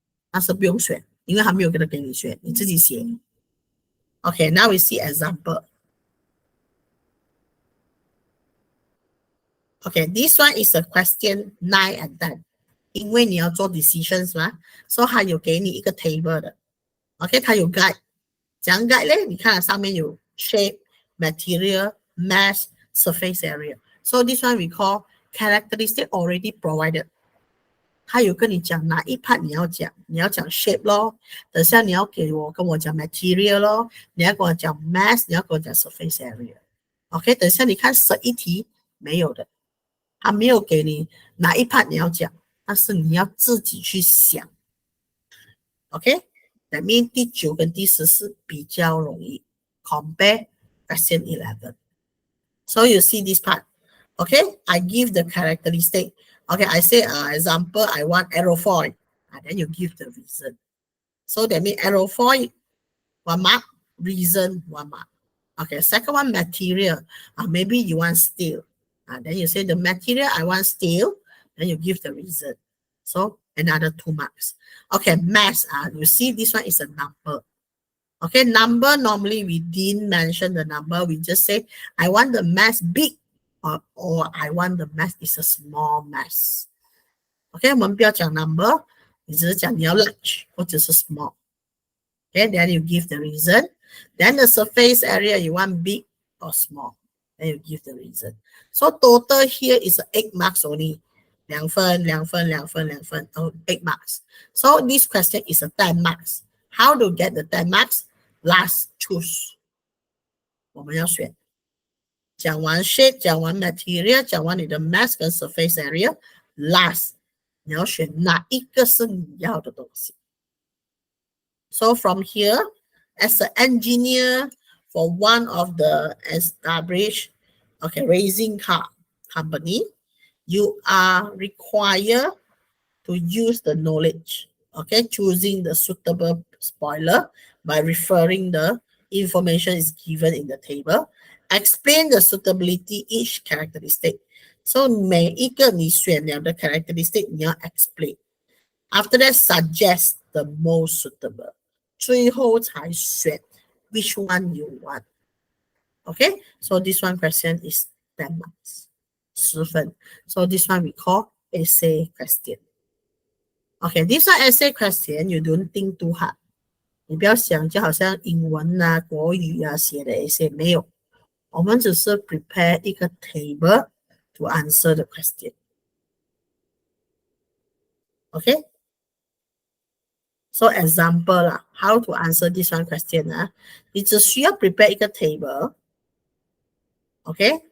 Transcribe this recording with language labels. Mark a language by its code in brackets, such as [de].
[zh] 但是不用选，因为还没有给你选，你自己写。 [en] Okay, now we see example. Okay, this one is a question 9 and 10. [zh] 因为你要做 decisions 嘛，所以它有给你一个 table 的。 OK， 它有 guide。怎样 guide 呢？你看上面有 shape, material, mass, surface area. [en] So this one we call characteristic already provided. [zh] 他有跟你讲哪一 part 你要讲 shape 咯，等下你要跟我讲 material 咯，你要跟我讲 mass， 你要跟我讲 surface area。OK， 等下你看11题没有的，他没有给你哪一 part 你要讲，但是你要自己去想。 [en] OK，that means [zh] 第9跟第10是比较容易 [en] compare question 11。 So you see this part. Okay, I give the characteristic. Okay, I say example, I want aerofoil. And then you give the reason. So that means aerofoil, 1 mark, reason, 1 mark. Okay, second one, material. Maybe you want steel. And then you say the material, I want steel. Then you give the reason. So another 2 marks. Okay, mass. You see this one is a number. Okay, number, normally we didn't mention the number. We just say, I want the mass big. Or I want the mass is a small mass. [zh] OK， 我们不要讲 number， 你只是讲你要 large 或者是 small。 [en] OK， then you give the reason. Then the surface area you want big or small. Then you give the reason. So total here is 8 marks only. 2分2分2分2分 8 marks. So this question is a 10 marks. How to get the 10 marks? Last choose. [zh] 我们要选。讲完 shape， 讲完 material， 讲完你的 mass 跟 surface area， last 你要选哪一个是你要的东西。 [en] So from here, as an engineer for one of the established racing car company, you are required to use the knowledge, choosing the suitable spoiler by referring the information is given in the table. Explain the suitability each characteristic. So [zh] 每一个你选了的 characteristic 你要 explain. [en] After that, suggest the most suitable. [zh] 最后才选 [en] which one you want. Okay, so this one question is 10 marks. [zh] 10分. [en] So this one we call essay question. Okay, this one essay question, you don't think too hard. [zh] 你不要想就好像英文啊、国语啊写的 essay 没有。我们只是 [en] prepare [zh] 一个 table to answer the question. [en] Okay? So example lah, how to answer this one question [zh] 你只需要 [en] prepare 一个 table. Okay?